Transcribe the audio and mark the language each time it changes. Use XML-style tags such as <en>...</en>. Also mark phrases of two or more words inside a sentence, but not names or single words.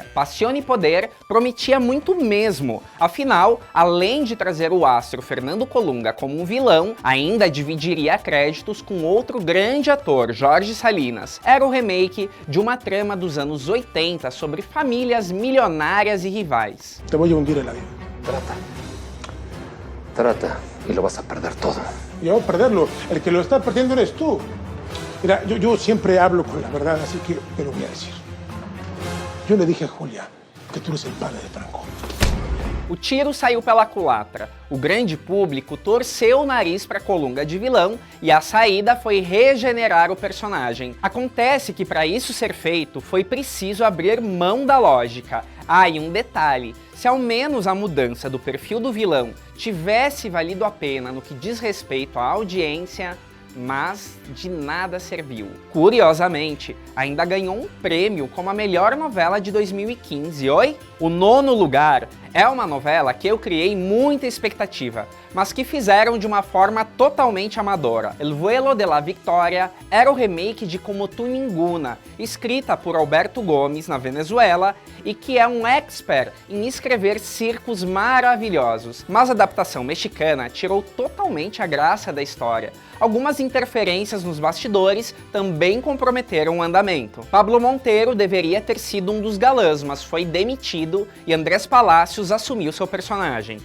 <pt>Passione e Poder prometia muito mesmo, afinal, além de trazer o astro Fernando Colunga como um vilão, ainda dividiria créditos com outro grande ator, Jorge Salinas. Era o remake de uma trama dos anos 80 sobre famílias milionárias e rivais.</pt> <es>Te voy a hundir en la vida. Trata y lo vas a perder todo. Y yo perderlo, el que lo está perdiendo eres tú. Mira, yo siempre hablo con la verdad, así que te lo voy a decir. Yo le dije a Julia que tú eres el padre de Franco.</es> <pt>O tiro saiu pela culatra, o grande público torceu o nariz para Colunga de vilão e a saída foi regenerar o personagem. Acontece que para isso ser feito foi preciso abrir mão da lógica. E um detalhe, se ao menos a mudança do perfil do vilão tivesse valido a pena no que diz respeito à audiência, mas de nada serviu. Curiosamente, ainda ganhou um prêmio como a melhor novela de 2015, oi? O 9º lugar é uma novela que eu criei muita expectativa, mas que fizeram de uma forma totalmente amadora. El Vuelo de la Victoria era o remake de Como Tu Ninguna, escrita por Alberto Gomes na Venezuela e que é um expert em escrever circos maravilhosos. Mas a adaptação mexicana tirou totalmente a graça da história. Algumas interferências nos bastidores também comprometeram o andamento. Pablo Monteiro deveria ter sido um dos galãs, mas foi demitido e Andrés Palacios assumiu seu personagem.</pt>